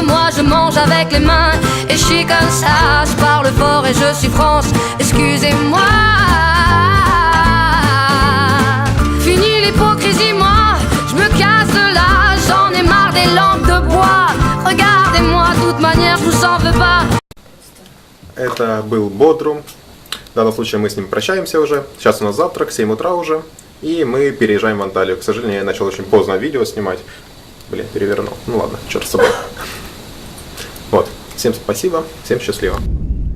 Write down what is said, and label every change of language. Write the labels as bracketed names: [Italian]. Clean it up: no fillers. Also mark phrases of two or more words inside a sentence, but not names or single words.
[French] Moi je mange avec les mains et je suis comme ça. Je parle fort et je suis France, excusez-moi. Fini l'hypocrisie, moi je me casse de là. J'en ai marre des lampes de bois. Regardez-moi, de toute manière je vous en veux pas. [Russian] Это был Бодрум. В данном случае мы с ним прощаемся уже. Сейчас у нас завтрак, 7 утра уже. И мы переезжаем в Анталию. К сожалению, я начал очень поздно видео снимать. Блин, перевернул. Ну ладно, черт с собой. Вот. Всем спасибо, всем счастливо.